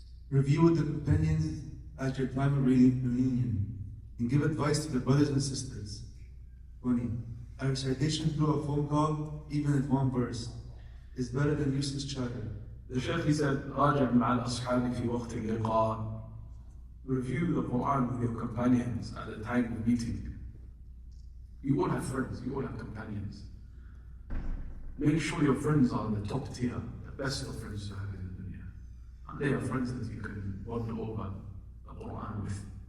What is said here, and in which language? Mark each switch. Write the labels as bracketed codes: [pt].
[en] Review with the companions at your time of reunion and give advice to the brothers and sisters. 20. A recitation through a phone call, even if one verse, is better than useless chatter. The Shaykh, he said, [ar] راجع مع الأصحاب في وقت اللقاء. [en] Review the Quran with your companions at the time of meeting. You all have friends, you all have companions. Make sure your friends are the top tier, the best of friends to have in the dunya. And they are friends that you can bond over the Quran with.